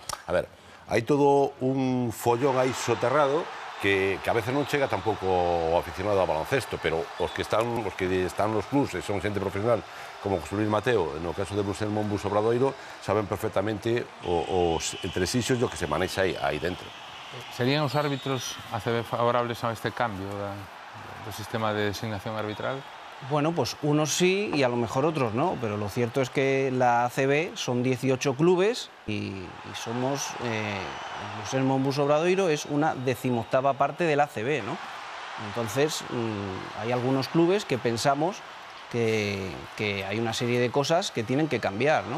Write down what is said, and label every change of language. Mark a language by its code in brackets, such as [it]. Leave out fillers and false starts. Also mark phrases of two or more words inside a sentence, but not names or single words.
[gl] A ver, hai todo un follón aí soterrado que a veces non chega tampouco o aficionado ao baloncesto, pero os que están nos clubs e son xente profesional, como José Luis Mateo, no caso de Brusel Monbus Obradoiro, saben perfectamente os entresixos do que se manexa aí dentro. Serían os árbitros ACB favorables a este cambio do sistema de designación arbitral? [es] Bueno, pues unos sí y a lo mejor otros no, pero lo cierto es que la ACB son 18 clubes y somos, el Monbus Obradoiro es una 18ª parte de la ACB, ¿no? Entonces, hay algunos clubes que pensamos que hay una serie de cosas que tienen que cambiar, ¿no?